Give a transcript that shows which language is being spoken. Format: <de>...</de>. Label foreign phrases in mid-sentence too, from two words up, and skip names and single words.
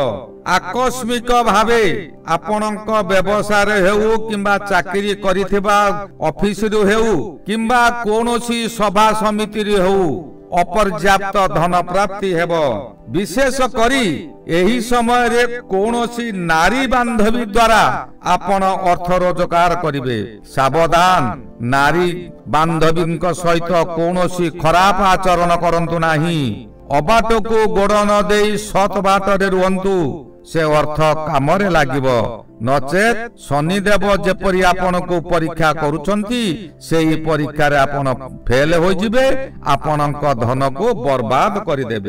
<or>ଆକସ୍ମିକ ଭାବେ ଆପଣଙ୍କ ବ୍ୟବସାୟ ରେ ହେଉ କିମ୍ବା ଚାକିରି କରିଥିବା ଅଫିସ ରେ ହେଉ କିମ୍ବା କୌଣସି ସଭା ସମିତି ରେ ହେଉ ଅପର୍ଯ୍ୟାପ୍ତ ଧନ ପ୍ରାପ୍ତି ହେବ। ବିଶେଷ କରି ଏହି ସମୟ ରେ କୌଣସି ନାରୀ ବାନ୍ଧବୀ ଦ୍ୱାରା ଆପଣ ଅର୍ଥ ରୋଜଗାର କରିବେ। ସାବଧାନ, ନାରୀ ବାନ୍ଧବୀଙ୍କ ସହିତ କୌଣସି ଖରାପ ଆଚରଣ କରନ୍ତୁ ନାହିଁ। ଅବାଟକୁ ଗୋଡ଼ ନ ଦେଇ ସତ୍ ବାଟରେ ରୁହନ୍ତୁ, ସେ ଅର୍ଥ କାମରେ ଲାଗିବ। ନଚେତ୍ ଶନିଦେବ ଯେପରି ଆପଣଙ୍କୁ ପରୀକ୍ଷା କରୁଛନ୍ତି, ସେହି ପରୀକ୍ଷାରେ ଆପଣ ଫେଲ ହୋଇଯିବେ, ଆପଣଙ୍କ ଧନକୁ ବର୍ବାଦ କରିଦେବେ।</or>